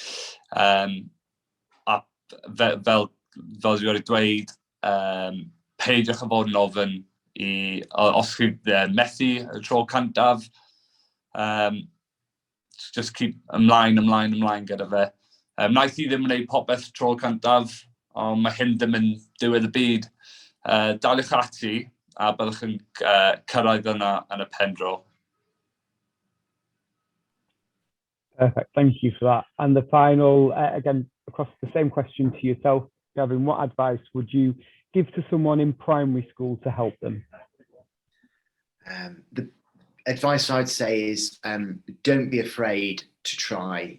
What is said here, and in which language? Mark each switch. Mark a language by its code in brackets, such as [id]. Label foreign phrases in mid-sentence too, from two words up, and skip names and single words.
[cy] A fel dwi wedi dweud, peidiwch â fod yn ofyn os chi methu y tro cyntaf, [en] just keep [cy] ymlaen gyda fe. Wnaeth I ddim yn gwneud popeth tro cyntaf, ond mae hyn ddim yn diwedd y byd. Daliwch ati, a byddwch yn cyrraedd yna yn y pendro. [en] Perfect, thank you for that. And the final, again, across the same question to yourself, Gavin, what advice would you give to someone in primary school to help them? The advice I'd say is don't be afraid to try.